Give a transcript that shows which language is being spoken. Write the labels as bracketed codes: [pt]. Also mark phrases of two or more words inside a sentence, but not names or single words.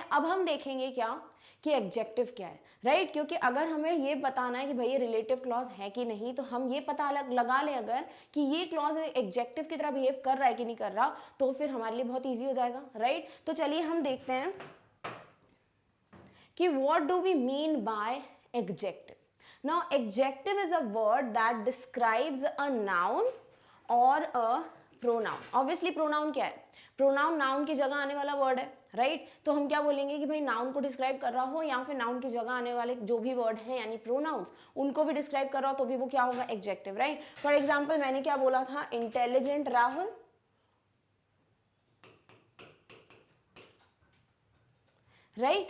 [hi] अब हम देखेंगे क्या कि एडजेक्टिव क्या है, राइट? क्योंकि अगर हमें ये बताना है कि भाई ये [en] relative clause [hi] है कि नहीं, तो हम ये पता लगा ले अगर कि ये क्लॉज एडजेक्टिव की तरह बिहेव कर रहा है कि नहीं कर रहा, तो फिर हमारे लिए बहुत ईजी हो जाएगा, राइट? तो चलिए हम देखते हैं कि [en] what do we mean by adjective. Now adjective is a word that describes a noun or a pronoun. Obviously pronoun [hi] क्या है, [en] pronoun noun [hi] की जगह आने वाला word है, राइट? तो हम क्या बोलेंगे कि भाई नाउन को डिस्क्राइब कर रहा हो या फिर नाउन की जगह आने वाले जो भी वर्ड हैं यानी प्रोनाउंस उनको भी डिस्क्राइब कर रहा हो तो भी वो क्या होगा, एडजेक्टिव, राइट? [en] for example [hi] मैंने क्या बोला था, इंटेलिजेंट राहुल, राइट?